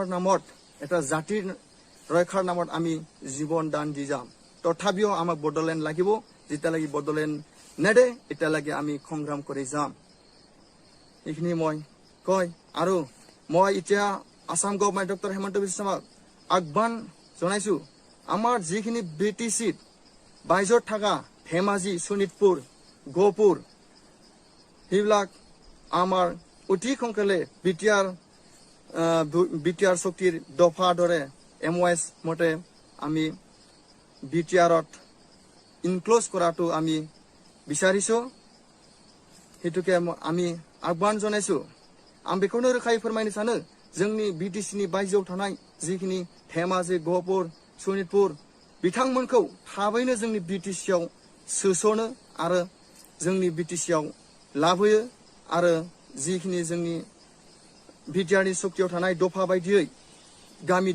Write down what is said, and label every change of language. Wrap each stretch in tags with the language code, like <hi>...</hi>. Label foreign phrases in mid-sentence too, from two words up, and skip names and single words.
<as>নামত এটা জাতিৰ ৰক্ষাৰ নামত আমি জীৱন দান দি যাম তথাপিও আমাক বডলেণ্ড লাগিব যেতিয়ালৈকে বডলেণ্ড নেদে এতিয়ালৈকে আমি সংগ্ৰাম কৰি যাম এইখিনি মই কয় আৰু মই এতিয়া আসাম গভৰ্ণমেণ্ট ডক্টৰ হেমন্ত বিশ্ব শৰ্মাক আহ্বান জনাইছো আমাৰ যিখিনি BTCত বাইজত থকা ধেমাজি শোণিতপুৰ গহপুৰ সেইবিলাক আমাৰ অতি সোনকালে বিটিআৰ শক্তিৰ দফা দৰে MOS মতে আমি বিটিআৰত ইনক্ল'জ কৰাটো আমি বিচাৰিছো হেতুকে আমি আহ্বান জনাইছো</as> <brx>आं बेखौनो रोखायै फोरमायनो सानो जोंनि BTCनि बायजोआव थानाय जिखिनि धेमाजि गहपुर शोणितपुर बिथांमोनखौ थाबैनो जोंनि BTCआव सोसनो आरो जोंनि BTCआव लाबोयो आरो जिखिनि जोंनि बिटिआरनि शक्तियाव थानाय दफा बायदियै गामि</brx>